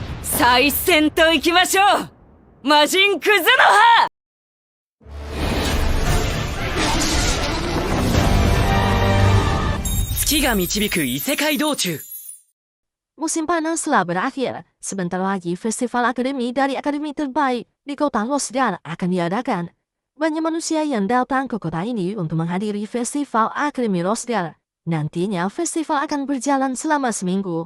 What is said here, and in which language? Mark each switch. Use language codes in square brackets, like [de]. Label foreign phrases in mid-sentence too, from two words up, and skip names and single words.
[ja] 最先と行きましょう、魔人クズの葉。月が導く異世界道中。 [id] Musim panas telah berakhir. Sebentar lagi festival akademi dari akademi terbaik di kota Rosdal akan diadakan. Banyak manusia yang datang ke kota ini untuk menghadiri festival akademi Rosdal. Nantinya festival akan berjalan selama seminggu.